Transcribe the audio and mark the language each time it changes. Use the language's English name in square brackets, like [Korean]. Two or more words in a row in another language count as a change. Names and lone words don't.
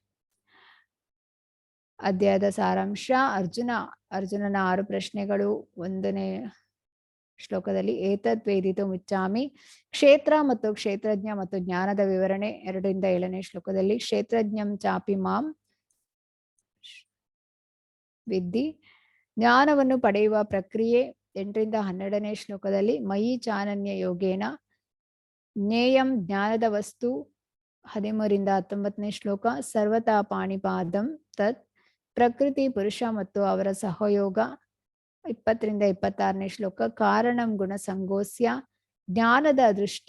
[Kannada] ಅಧ್ಯಾಯದ ಸಾರಾಂಶ: ಅರ್ಜುನನ 6 ಪ್ರಶ್ನೆಗಳು. 1ನೇ ಶ್ಲೋಕದಲ್ಲಿ [Sanskrit] ಏತದ್ ವೇದಿತು ಮುಚ್ಚಾಮಿ, [Kannada] ಕ್ಷೇತ್ರ ಮತ್ತು ಕ್ಷೇತ್ರಜ್ಞ ಮತ್ತು ಜ್ಞಾನದ ವಿವರಣೆ. 2ರಿಂದ 7ನೇ ಶ್ಲೋಕದಲ್ಲಿ [Sanskrit] ಕ್ಷೇತ್ರಜ್ಞಂ ಚಾಪಿ ಮಾಂ ವಿದ್ಧಿ, [Kannada] ಜ್ಞಾನವನ್ನು ಪಡೆಯುವ ಪ್ರಕ್ರಿಯೆ. 8ರಿಂದ 12ನೇ ಶ್ಲೋಕದಲ್ಲಿ [Sanskrit] ಮಯಿ ಚಾನನ್ಯ ಯೋಗೇನ ಜ್ಞೇಯಂ [Kannada] ಜ್ಞಾನದ ವಸ್ತು. 13ರಿಂದ 19ನೇ ಶ್ಲೋಕ [Sanskrit] ಸರ್ವತಾ ಪಾಣಿಪಾದಂ ತತ್, [Kannada] ಪ್ರಕೃತಿ ಪುರುಷ ಮತ್ತು ಅವರ ಸಹಯೋಗ. 20ರಿಂದ 26ನೇ ಶ್ಲೋಕ [Sanskrit] ಕಾರಣಂ ಗುಣ ಸಂಗೋಸ್ಯ, [Kannada] ಜ್ಞಾನದ ದೃಷ್ಟಿ.